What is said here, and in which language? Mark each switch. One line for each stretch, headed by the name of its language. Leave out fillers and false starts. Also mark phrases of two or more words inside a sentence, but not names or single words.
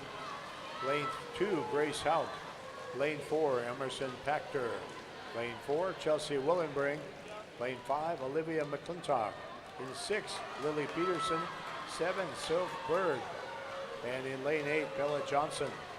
English: Lane 2, Grace Hauk. Lane 4, Emerson Pachter. Lane 4, Chelsea Willenbring. Lane 5, Olivia McClintock. In 6, Lily Peterson. 7, Soph Bird. And in lane 8, Bella Johnson.